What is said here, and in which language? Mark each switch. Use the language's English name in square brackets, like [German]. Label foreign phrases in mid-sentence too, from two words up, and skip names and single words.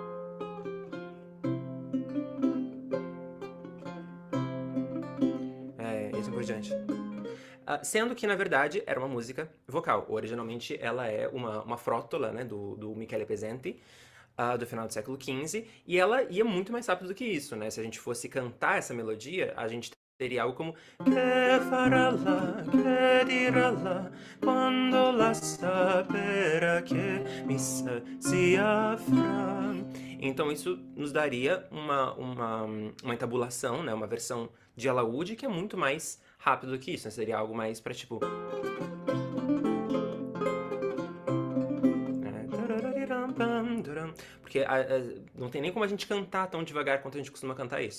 [Portuguese] E assim por diante. Sendo que, na verdade, era uma música vocal. Originalmente, ela é uma frótola, né, do Michele Pezzenti, do final do século XV, e ela ia muito mais rápido do que isso, né? Se a gente fosse cantar essa melodia, a gente teria algo como [Italian] Que farà là, che dirà là, quando la saperà che mi sacia fra. [Portuguese] Então isso nos daria uma entabulação, né? Uma versão de alaúde que é muito mais rápido do que isso, né? Seria algo mais pra tipo... Porque não tem nem como a gente cantar tão devagar quanto a gente costuma cantar isso.